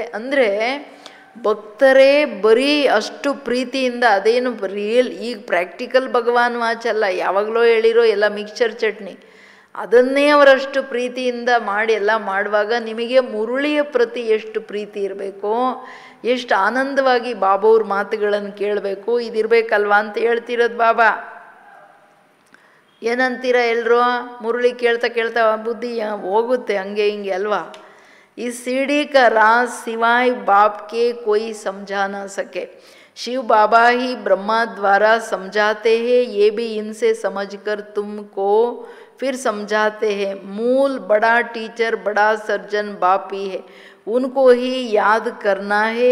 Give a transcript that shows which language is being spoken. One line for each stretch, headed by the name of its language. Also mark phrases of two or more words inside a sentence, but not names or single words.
Kannada: ಅಂದರೆ ಭಕ್ತರೇ ಬರೀ ಅಷ್ಟು ಪ್ರೀತಿಯಿಂದ, ಅದೇನು ರಿಯಲ್ ಈಗ ಪ್ರಾಕ್ಟಿಕಲ್ ಭಗವಾನ್ ವಾಚಲ್ಲ, ಯಾವಾಗಲೋ ಹೇಳಿರೋ ಎಲ್ಲ ಮಿಕ್ಸ್ಚರ್ ಚಟ್ನಿ, ಅದನ್ನೇ ಅವರಷ್ಟು ಪ್ರೀತಿಯಿಂದ ಮಾಡಿ ಎಲ್ಲ ಮಾಡುವಾಗ ನಿಮಗೆ ಮುರುಳಿಯ ಪ್ರತಿ ಎಷ್ಟು ಪ್ರೀತಿ ಇರಬೇಕು, ಎಷ್ಟು ಆನಂದವಾಗಿ ಬಾಬಾವ್ರ ಮಾತುಗಳನ್ನು ಕೇಳಬೇಕು, ಇದಿರಬೇಕಲ್ವಾ ಅಂತ ಹೇಳ್ತಿರೋದು ಬಾಬಾ. ಏನಂತೀರ ಎಲ್ಲರೂ? ಮುರುಳಿ ಕೇಳ್ತಾ ಕೇಳ್ತಾ ಬುದ್ಧಿ ಹೋಗುತ್ತೆ ಹಂಗೆ ಹಿಂಗೆ ಅಲ್ವಾ.
Hindi: इस सीढ़ी का राज सिवाय बाप के कोई समझा ना सके, शिव बाबा ही ब्रह्मा द्वारा समझाते हैं, ये भी इनसे समझकर तुमको फिर समझाते हैं. मूल बड़ा टीचर बड़ा सर्जन बाप ही है, उनको ही याद करना है.